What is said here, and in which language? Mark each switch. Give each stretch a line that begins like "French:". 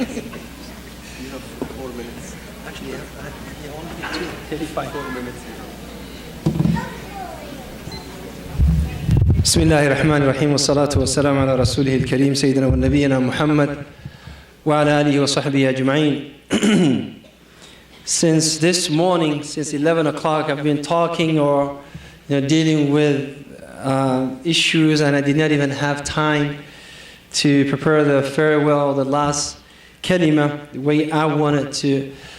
English: You have 4 minutes. Actually, you only have 4 minutes.
Arabic: بسم الله الرحمن الرحيم والصلاة والسلام على رسوله الكريم سيدنا ونبينا محمد وعلى آله وصحبه أجمعين.
English: Since this morning, since 11 o'clock, I've been talking or dealing with issues, and I did not even have time to prepare the farewell, the last kalima, the way I wanted to.